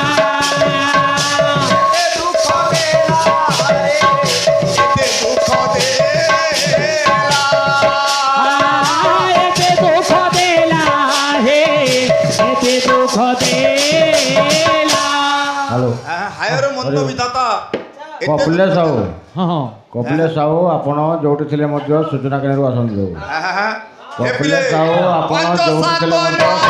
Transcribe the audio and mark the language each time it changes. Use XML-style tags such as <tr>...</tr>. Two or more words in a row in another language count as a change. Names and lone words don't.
<or>ଏତେ ଦୁଖ ଦେଲା ରେ ଏତେ ଦୁଖ ଦେଲା ଏତେ ଦୁଖ ଦେଲା ହେ ଏତେ ଦୁଖ ଦେଲା ହେଲୋ ହାୟ ରେ ମନ୍ଦ ବିଧାତା କପିଳ ସାହୁ ହଁ ହଁ କପିଳ ସାହୁ ଆପଣ ଯୋଉଠି ଥିଲେ ମଧ୍ୟ ସୂଚନା କେନ୍ଦ୍ରକୁ ଆସନ୍ତୁ। ଏ କପିଳ ପିଲେ ସାହୁ ଆପଣ ପାଞ୍ଚ ଯୋଉଠି ସାତ ଥିଲେ ମଧ୍ୟ ନାହିଁ</or>